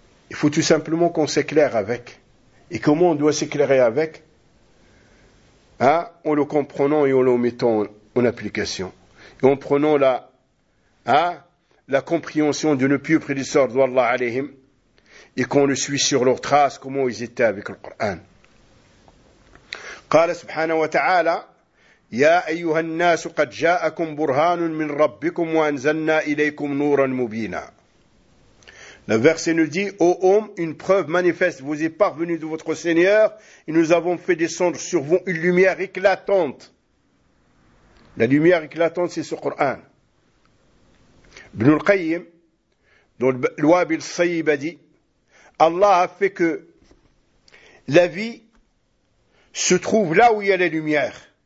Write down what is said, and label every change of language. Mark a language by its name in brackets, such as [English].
[French] Il faut tout simplement qu'on s'éclaire avec. Et comment on doit s'éclairer avec? Hein? En le comprenant et en le mettant en application. Et en prenant la compréhension de ne plus prédisseur d'Allah alayhim et qu'on le suit sur leurs traces, comment ils étaient avec le Coran. [Arabic] قال سبحانه وتعالى يا أيها الناس قد جاءكم برهان من ربكم وأنزلنا إليكم نورا مبينا. [French] Le verset nous dit, ô homme, une preuve manifeste vous est parvenue de votre Seigneur et nous avons fait descendre sur vous une lumière éclatante. La lumière éclatante, c'est ce Coran. Ibn al-Qayyim, dans l'Wabil Sayyib, a dit, Allah a fait que la vie se trouve là où il y a la lumière.